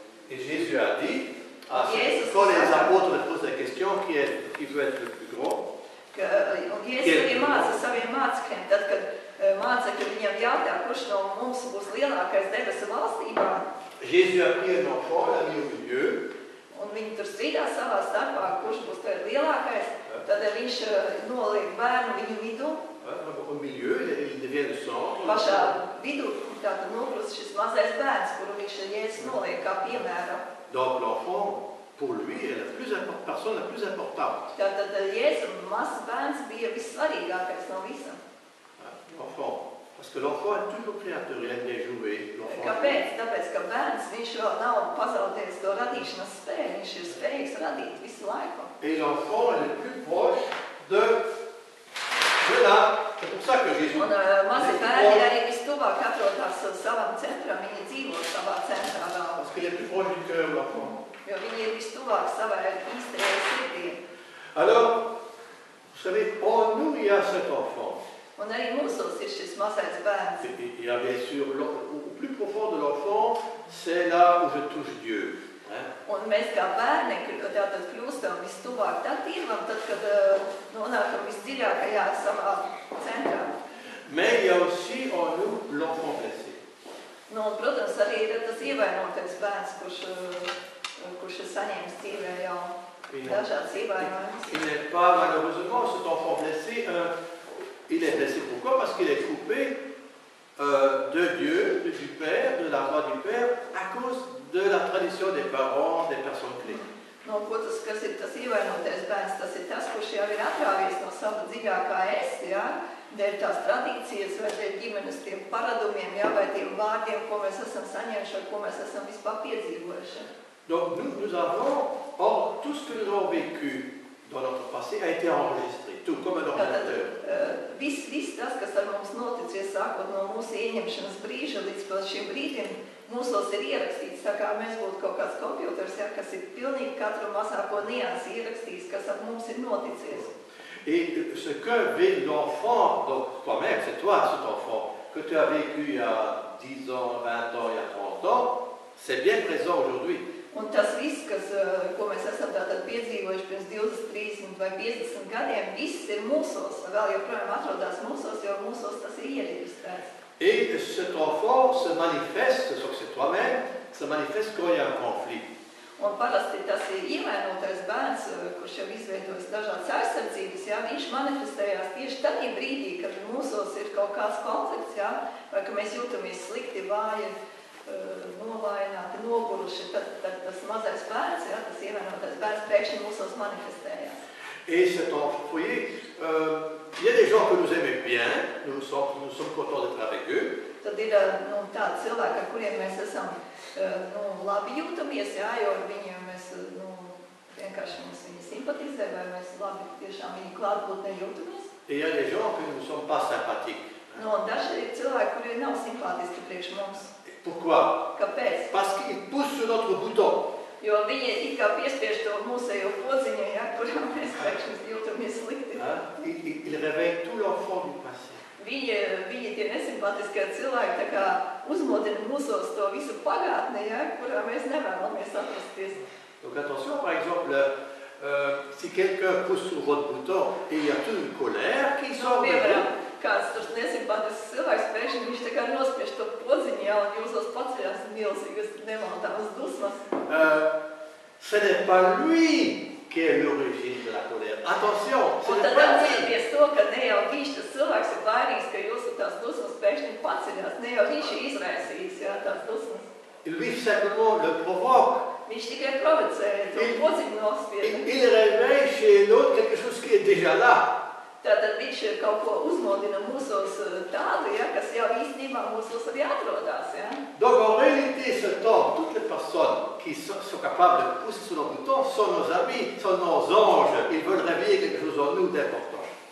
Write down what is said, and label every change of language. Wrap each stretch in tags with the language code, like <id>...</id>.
<fr>Et Jésus a dit, quand les apôtres lui posent la question, qui veut être le plus grand?</fr> <lv>Un Jēzus arī māca saviem mācekļiem, tad, kad mācekļi viņam jautā, kurš no mums būs lielākais debesu valstībā.</lv> <fr>Jésus a pris un enfant, l'a mis au milieu.</fr> <lv>Un viņi tur strīdās savā starpā, kurš būs lielākais. Tad viņš noliek bērnu viņu vidū.</lv> <fr>Au milieu, il devient le centre.</fr> <lv>Pašā vidū tātad nokrust šis mazais bērns, kuru viņš Jēzus noliek kā piemēram.</lv> <fr>Donc l'enfant, pour lui, est la personne la plus importante.</fr> <lv>Tātad Jēzus mazs bērns bija vissvarīgākais no visam.</lv> <fr>L'enfant. Parce que l'enfant est toujours créateur, il aime bien jouer.</fr> <lv>Kāpēc? Tāpēc, ka bērns, viņš vēl nav pazaudējis to radīšanas spēju, viņš ir spējīgs radīt visu laiku.</lv> <fr>Et l'enfant est le plus proche de là. C'est pour ça que Jésus...</fr> <lv>Un mazi bērni arī vistuvāk atrodas savam centram, viņi dzīvo savā centrā vēl.</lv> <fr>Parce qu'il est plus proche du cœur, l'enfant.</fr> <lv>Jo viņi ir vistuvāk savai īstajai sirdī.</lv> <fr>Alors, vous savez, en nous, il y a cet enfant.</fr> <lv>Un arī mūsos ir šis mazais bērns.</lv> <fr>Il y a bien sûr, au plus profond de l'enfant, c'est là où je touche Dieu.</fr> <lv>Un mēs kā bērni tātad kļūstam vistuvāk tad Dievam, tad, kad nonākam visdziļākajā savā centrā.</lv> <fr>Mais il y a aussi en nous l'enfant blessé.</fr> <lv>Nu, un, protams, arī ir tas ievainotais bērns, kurš ir saņēmis dzīvē jau dažādas ievainojumus.</lv> <fr>Il n'est pas, malheureusement, cet enfant blessé, il est blessé. Pourquoi? Parce qu'il est coupé de Dieu, du Père, de la voix du Père, à cause de la tradition des parents, des personnes clés.</fr> <lv>No, kas ir tas ievainotais bērns? Tas ir tas, kurš jau ir atrāvies no sava dziļākā es, ja? Dēļ tās tradīcijas, vai dēļ ģimenes tiem paradumiem, ja? Vai tiem vārdiem, ko mēs esam saņēmuši, ko mēs esam vispār piedzīvojuši.</lv> <fr>Donc nous avons, tout ce que nous avons vécu dans notre passé a été enregistré, tout comme un ordinateur.</fr> <lv>Viss tas, kas ar mums noticies, sākot no mūsu ieņemšanas brīža līdz šim brīdim, mūsos ir ierakstīts, tā kā mēs būtu kaut kāds kompjuters, ja, kas ir pilnīgi katru mazāko niansi ierakstījis, kas ar mums ir noticies.</lv> <fr>Et ce que vit l'enfant, donc toi-même, c'est toi cet enfant, que tu as vécu il y a 10 ans, 20 ans, il y a 30 ans, c'est bien présent aujourd'hui.</fr> <lv>Un tas viss, ko mēs esam tātad piedzīvojuši pirms 20, 30 vai 50 gadiem, viss ir mūsos, vēl joprojām atrodas mūsos, jo mūsos tas ir iereģistrēts.</lv> <fr>Et cet enfant se manifeste, sauf que c'est toi-même, se manifeste quand il y a un conflit.</fr> <lv>Un parasti tas ir ievainotais bērns, kurš jau izveidojas dažādas aizsardzības, ja, viņš manifestējās tieši tajā brīdī, kad mūsos ir kaut kāds konflikts, ja, vai ka mēs jūtamies slikti, vāji, novājināti, noguruši, tad tas mazais bērns, ja, tas ievainotais bērns pēkšņi mūsos manifestējās.</lv> <fr>Et cet enfant, vous voyez, il y a des gens que nous aimons bien, nous sommes contents d'être avec eux.</fr> <lv>Tad ir tādi cilvēki, ar kuriem mēs esam labi jūtamies, jā, jo ar viņiem mēs vienkārši mums viņi simpatizē, vai mēs labi tiešām viņi klātbūtnē jūtamies.</lv> <fr>Et il y a des gens que nous ne sommes pas sympathiques.</fr> <lv>Daži ir cilvēki, kuri nav simpātiski priekš mums.</lv> <fr>Pourquoi?</fr> <lv>Kāpēc?</lv> <fr>Parce qu'ils poussent sur notre bouton.</fr> <lv>Jo viņi it kā piespiež to mūsējo podziņu, ja, kurā mēs pēkšņi jūtamies slikti.</lv> <fr>Ils réveillent tout l'enfant du passé.</fr> <lv>Viņi tie nesimpatiskie cilvēki tā kā uzmodina mūsos to visu pagātni, ja, kurā mēs nevēlamies atrasties.</lv> <fr>Donc attention, par exemple, si quelqu'un pousse sur votre bouton et il y a toute une colère qui sort de vous.</fr> <lv>Kāds tur nesimpatisks cilvēks, pēkšņi viņš tā kā nospiež to podziņu, ja, un jūsos paceļās milzīgas nemaltāmas dusmas.</lv> <fr>Ce n'est pas lui qui est l'origine de la colère. Attention, ce n'est pas lui.</fr> <lv>Un tad to, ka ne jau viņš tas cilvēks ir vainīgs, ka jūsu tās dusmas pēkšņi paceļās, ne jau viņš ir izraisījis, ja, tās dusmas.</lv> <fr>Lui simplement le provoque.</fr> <lv>Viņš tikai provocēja to podziņu nospieda.</lv> <fr>Il réveille chez l'autre quelque chose qui est déjà là.</fr> <lv>Tātad viņš kaut ko uzmodina mūsos tādu, ja, kas jau īstenībā mūsos arī atrodas. Ja.</lv> <fr>Donc en réalité, ce temps, toutes les personnes qui sont capables de pousser sur nos boutons sont nos amis, sont nos anges. Ils veulent réveiller quelque chose en nous d'important.</fr>